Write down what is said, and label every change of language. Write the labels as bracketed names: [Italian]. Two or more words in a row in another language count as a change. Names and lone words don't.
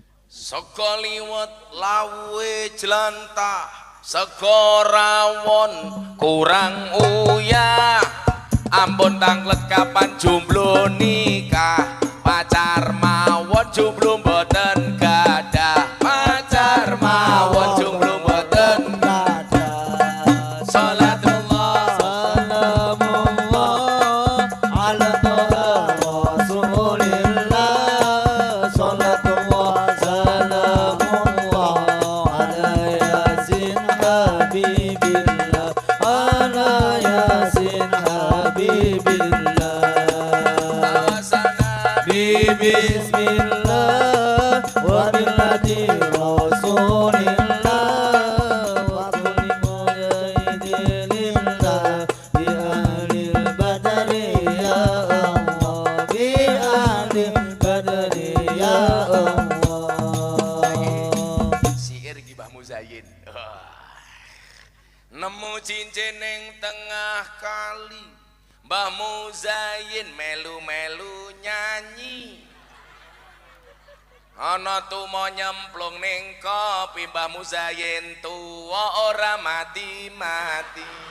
[Javanese] sego liwet lawe jelantah, sego rawon kurang uyah, ampun tanglet kapan jomblo nikah, pacar mawon jomblo mboten gadah, pacar mawon jomblo mboten gadah. [Arabic] صلاة الله سلام الله على طه رسول الله، صلاة الله سلام الله على يس حبيب الله، على يس حبيب الله. بسم الله وبالله رسول الله وكل مجاهد لله بأهل البدر يا الله، بأهل البدر يا الله. [Javanese] Syair Mbah Muzayyin. Nemu cincin ning tengah kali, Mbah Muzayyin melu-melu nyanyi. Ana tumo nyemplung ning kopi, Mbah Muzayyin tuwa ora mati-mati.